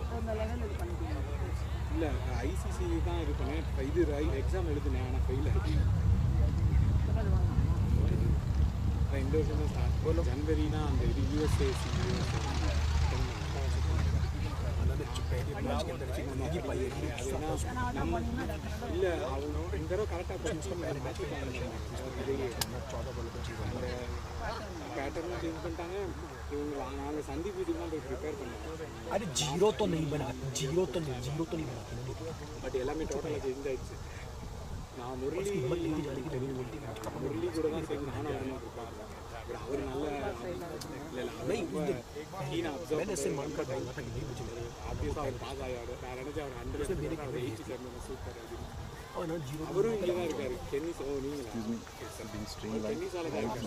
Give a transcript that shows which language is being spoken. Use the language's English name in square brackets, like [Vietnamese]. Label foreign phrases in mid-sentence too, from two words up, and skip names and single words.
[Tamil] இல்லை ஐசிசி தான் இது பண்ணேன் இது எக்ஸாம் எழுதுனேன் ஆனால் ஃபெயில் ஆகிட்டு இந்த வருஷம் தான் ஸ்டார்ட் ஜனவரினா அந்த இது யூஎஸ்ஏ இல்லை அவங்க இந்த தடவை கரெக்டாக [English] pattern change [Tamil] பண்ணிட்டாங்க இவங்க நாங்க சந்தீப் வீட்டுக்கு தான் போய் ப்ரிப்பேர் பண்ணோம் [Hindi] अरे जीरो तो नहीं बना जीरो तो नहीं बना [Tamil] பட் எல்லாமே [English] totally change [Tamil] ஆயிடுச்சு நான் முரளி கூட தான் சேர்ந்து நானும் அவனும் ப்ரிப்பேர் பண்ணேன் அவர் நல்ல ஆப்வியஸாக அவர் பாஸ் ஆகியாரு நான் நினச்சேன் அவர் 100 அவர் 87 சூப்பர் அப்படின்னு அவரும் இங்கே தான் இருக்காரு டென்னிஸ் ஓ நீங்களா டென்னிஸால தான்